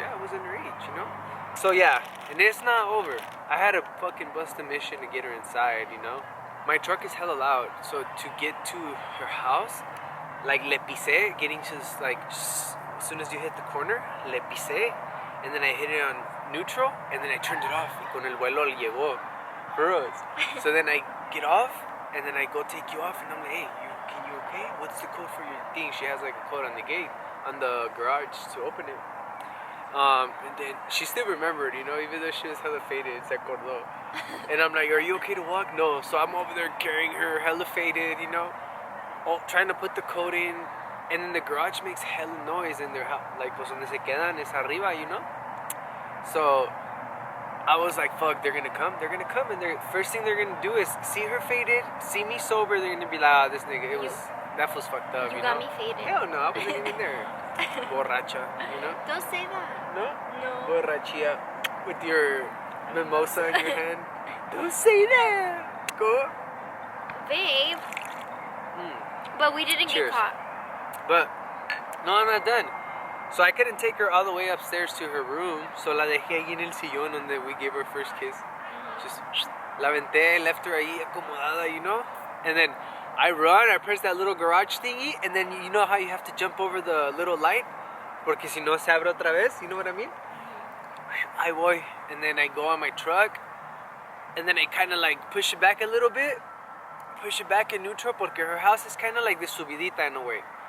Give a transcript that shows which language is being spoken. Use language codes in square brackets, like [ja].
[en] Yeah, I was underage, you know. So yeah, and it's not over. I had to fucking bust a mission to get her inside, you know. My truck is hella loud, so to get to her house, like [es] le pisé, [en] getting to this, like as soon as you hit the corner, le pisé, and then I hit it on neutral, and then I turned it off. [es] Y con el vuelo le llegó, bros. [en] So then I get off, and then I go take you off, and I'm like, "Hey, can you okay? What's the code for your thing?" She has like a code on the gate, on the garage to open it. And then she still remembered, you know, even though she was hella faded, [es] se acordó. [en] And I'm like, "Are you okay to walk?" No. So I'm over there carrying her, hella faded, you know, trying to put the code in. And then the garage makes hella noise in their house, like, [es] pues donde se quedan es arriba, [en] you know. So I was like, fuck, they're gonna come. And first thing they're gonna do is see her faded, see me sober. They're gonna be like, "Ah, this nigga, that was fucked up." You know? got me faded. Hell no, I wasn't even there. Borracha, you know. Don't say that. No? No. Borrachia with your mimosa in your hand. Don't say that. Go. Babe. But we didn't Cheers. get caught. But, no, I'm not done. So I couldn't take her all the way upstairs to her room. [es] So la dejé ahí en el sillón donde [en] we gave her first kiss. Just [es] la aventé, [en] left her [es] ahí acomodada, [en] you know. And then I press that little garage thingy, and then you know how you have to jump over the little light? [es] Porque si no se abre otra vez, [en] you know what I mean? I voy, and then I go on my truck, and then I kind of like push it back a little bit, push it back in neutral, porque her house is kind of like the subidita in a way.